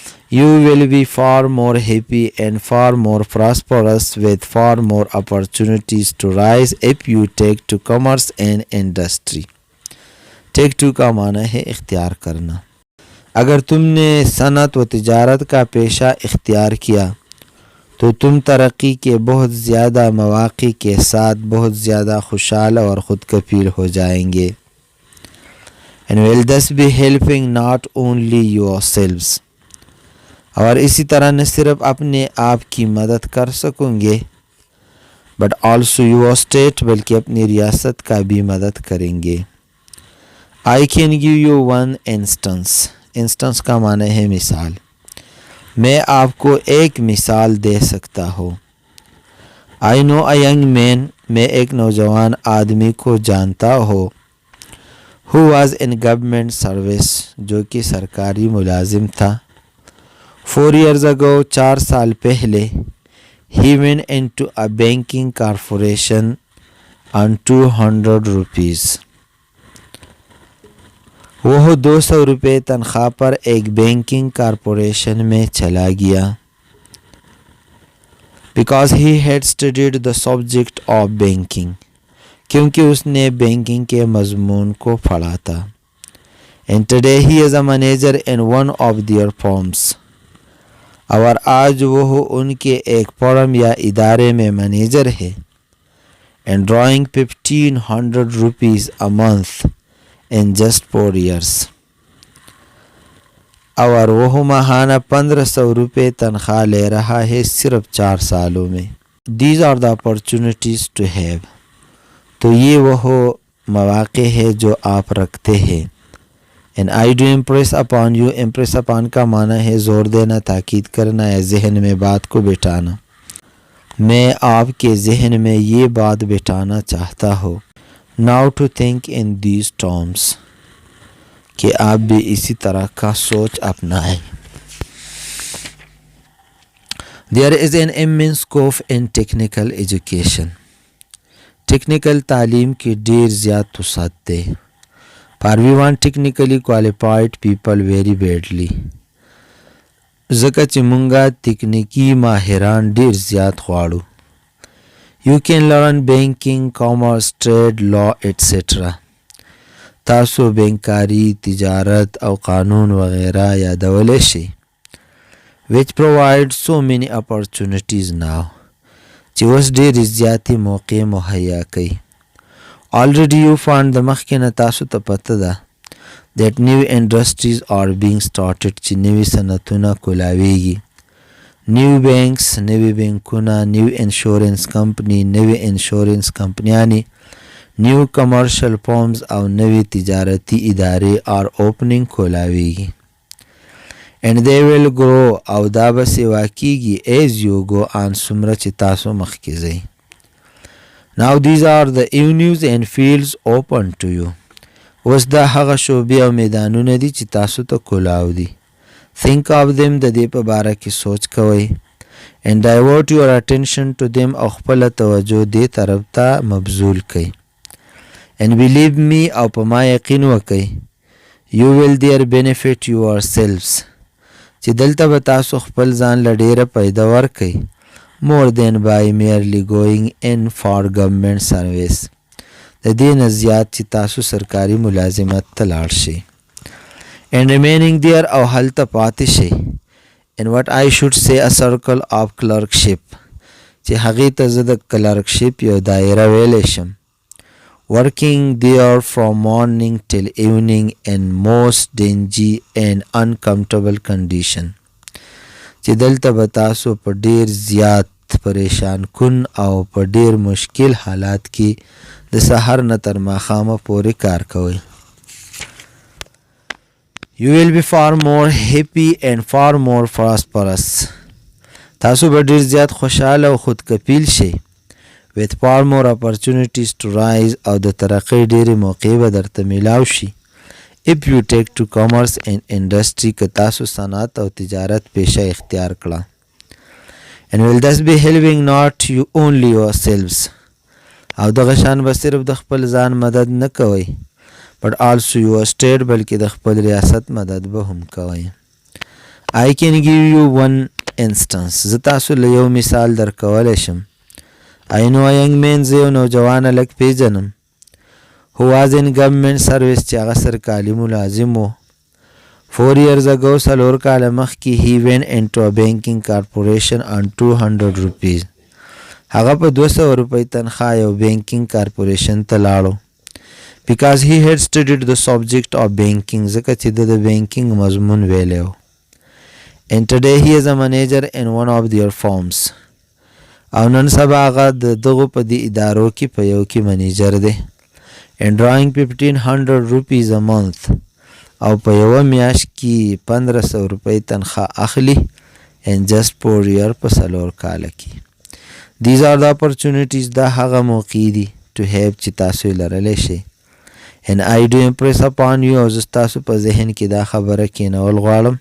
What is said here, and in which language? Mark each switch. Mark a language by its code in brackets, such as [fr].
[en] you will be far more happy and far more prosperous with far more opportunities to rise if you take to commerce and industry. [ur] take to کا معنی ہے اختیار کرنا. اگر تم نے صنعت و تجارت کا پیشہ اختیار کیا تو تم ترقی کے بہت زیادہ مواقع کے ساتھ بہت زیادہ خوشحال اور خود کفیل ہو جائیں گے. [en] and will thus be helping not only yourselves [ur] اور اسی طرح نہ صرف اپنے آپ کی مدد کر سکوں گے [en] but also your state [ur] بلکہ اپنی ریاست کا بھی مدد کریں گے. [en] I can give you one instance. [ur] instance کا معنی ہے مثال. میں آپ کو ایک مثال دے سکتا ہوں. [en] I know a young man [ur] میں ایک نوجوان آدمی کو جانتا ہوں [en] who was in government service [ur] جو کہ سرکاری ملازم تھا. [en] 4 years ago [ur] 4 سال پہلے [en] he went into a banking corporation on 200 rupees. [ur] وہ 200 روپے تنخواہ پر ایک بینکنگ کارپوریشن میں چلا گیا. [en] Because he had studied the subject of banking. [ur] کیونکہ اس نے بینکنگ کے مضمون کو پڑھا تھا. [en] And today he is a manager in one of their firms. [ur] اور آج وہ ان کے ایک فرم یا ادارے میں مینیجر ہے. [en] And drawing 1500 rupees a month in just 4 years. [ur] اور وہ ماہانہ 1500 روپے تنخواہ لے رہا ہے صرف 4 سالوں میں. [en] These are the opportunities to have. [ur] تو یہ وہ مواقع ہے جو آپ رکھتے ہیں. [en] And I do impress upon you. [ur] impress upon کا معنی ہے زور دینا، تاکید کرنا یا ذہن میں بات کو بٹھانا. میں آپ کے ذہن میں یہ بات بٹھانا چاہتا ہوں. [en] Now to think in these terms. [ur] کہ آپ بھی اسی طرح کا سوچ اپنائیں. [en] There is an immense scope in technical education. [ps] ٹیکنیکل تعلیم کی ډیر زیات وسعت دی. [en] For we want technically qualified people very badly. [ps] ځکه چې مونږه تکنیکی ماهران ډیر زیات غواړو. [en] You can learn banking, commerce, trade, law, etc. [ps] تاسو بینکاری، تجارت او قانون وغیرہ یادولی شي. [en] Which provide so many opportunities now. [ps] چې اوس ډېرې زیاتې موقع مهیا کوي. [en] Already you found [ps] د مخکې نه تاسو ته پته ده [en] that new industries are being started [ps] چې نوي صنعتونه کولاویږي. [en] New banks، [ps] نوي بینکونه، [en] new insurance company، [ps] نوي insurance کمپنیانې، [en] new commercial firms [ps] او نوي تجارتی ادارې [en] are opening [ps] کولاویږي. [en] And they will grow [ps] او دا به سوا کیږي [en] as you go on [ps] څومره چې تاسو مخکې ځئ. [en] Now these are the avenues and fields open to you. [ps] اوس دا هغه شعبې او میدانونه دي چې تاسو ته کولاو دي. [en] Think of them، [ps] د دې په باره کې سوچ کوئ. [en] And divert your attention to them [ps] او خپله توجه دې طرف ته مبذول کئ. [en] And believe me [ps] او په ما یقین وکئ [en] you will there benefit yourselves [ps] چې دلته به تاسو خپل ځان له ډیره پیدا ورکئ [en] more than by merely going in for government service. [ps] د دې نه زیات چې تاسو سرکاري ملازمت ته لاړ شئ. [en] And remaining there [ps] او هلته پاتې شئ. [en] in what I should say a circle of clerkship [ps] چې هغې ته زه د کلرکشپ یو دایره ویلی شم. [en] Working there from morning till evening in most dingy and uncomfortable condition. [ps] چې دلته به تاسو په ډیر زیات پریشان کن او په ډیر مشکل حالات کې د سحر نه تر ماښامه پورې کار کوئ. [en] You will be far more happy and far more prosperous. [ps] تاسو به ډیر زیات خوشحاله او خودکفیل شئ. [en] with far more opportunities to rise [ps] او د ترقۍ ډېرې موقعې به درته میلاو شي. [en] if you take to commerce and industry [ps] که تاسو صنعت او تجارت پیشه اختیار کړه. [en] and will thus be helping not you only yourselves [ps] او دغه شان به صرف د خپل ځان مدد نه کوئ [en] but also your state [ps] بلکې د خپل ریاست مدد به هم کوئ. [en] I can give you one instance. [ps] زه تاسو له یو مثال درکولی شم. [en] I know a young man [ps] زه یو نوجوان هلک پیژنم [en] who was in government service [ps] چې هغه سرکاري ملازم و. [en] 4 years ago [ps] 4 کاله مخکې [en] he went into a banking corporation on 200 rupees. [ps] هغه په 200 روپۍ تنخواه یو بینکینګ کارپوریشن ته لاړو. [en] because he had studied the subject of banking [ps] ځکه چې د بینکینګ مضمون ویلی و. [en] and today he is a manager in one of their firms. [ps] او نن سبا هغه د دغو په دې ادارو کې په یو کې منیجر دی. [en] and drawing 1500 rupees a month [ps] او په یوه میاشت کې 1500 روپۍ تنخواه اخلي [en] and just 4 year [ps] په 4 کاله کې. [en] these are the opportunities [ps] دا هغه موقعې دي [en] to have [ps] چې تاسو یې لرلی شئ. [en] and I do impress upon you [ps] او زه ستاسو په ذهن کې دا خبره کېنول غواړم. [en] now to think in these terms